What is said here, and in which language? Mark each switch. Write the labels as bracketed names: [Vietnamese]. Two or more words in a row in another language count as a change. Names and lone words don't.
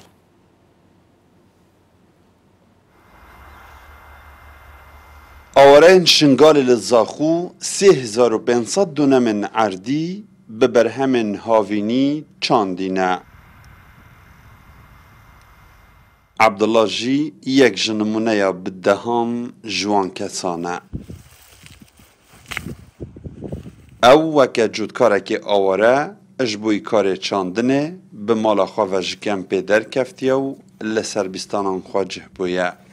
[Kurdish] ئاوارەیەن شنگالی لە زاخوو 3500 دونەمن عەردی بە بەرهەمن هاوینی چاندینە. عەبدوڵڵا ژی یەک ji numuneya bideham jiwan kesan e. Ew weke cûtkarekî aware ji bo karê çandinê bi mala xwe ve ji kempê derkeftiye û li serbîstanan xwe cih bûye.